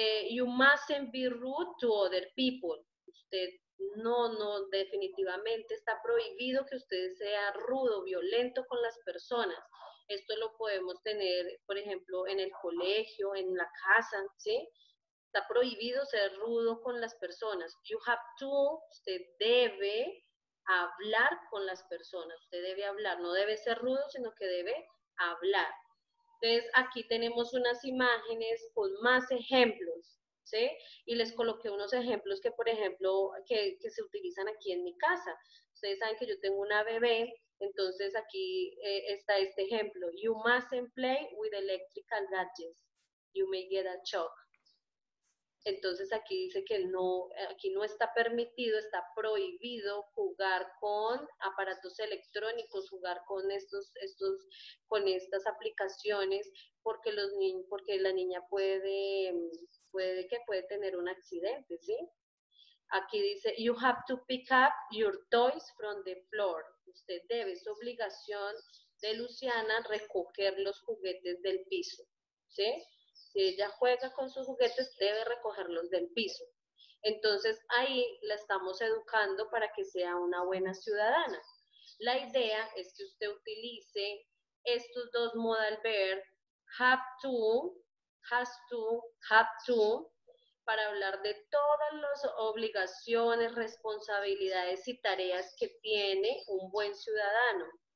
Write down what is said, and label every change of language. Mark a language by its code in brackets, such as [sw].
[en] You mustn't be rude to other people. [es] Usted definitivamente está prohibido que usted sea rudo, violento con las personas. Esto lo podemos tener, por ejemplo, en el colegio, en la casa, ¿sí? Está prohibido ser rudo con las personas. [en] You have to, [es] usted debe hablar con las personas. Usted debe hablar, no debe ser rudo, sino que debe hablar. Entonces, aquí tenemos unas imágenes con más ejemplos, ¿sí? Y les coloqué unos ejemplos que, por ejemplo, que se utilizan aquí en mi casa. Ustedes saben que yo tengo una bebé, entonces aquí está este ejemplo. [en] You mustn't play with electrical gadgets. You may get a shock. [es] Entonces aquí dice que aquí no está permitido, está prohibido jugar con aparatos electrónicos, jugar con con estas aplicaciones, porque la niña puede tener un accidente, ¿sí? Aquí dice, [en] you have to pick up your toys from the floor. [es] Usted debe, es obligación de Luciana recoger los juguetes del piso, ¿sí? Si ella juega con sus juguetes, debe recogerlos del piso. Entonces, ahí la estamos educando para que sea una buena ciudadana. La idea es que usted utilice estos dos modal verb, have to, has to, have to, para hablar de todas las obligaciones, responsabilidades y tareas que tiene un buen ciudadano.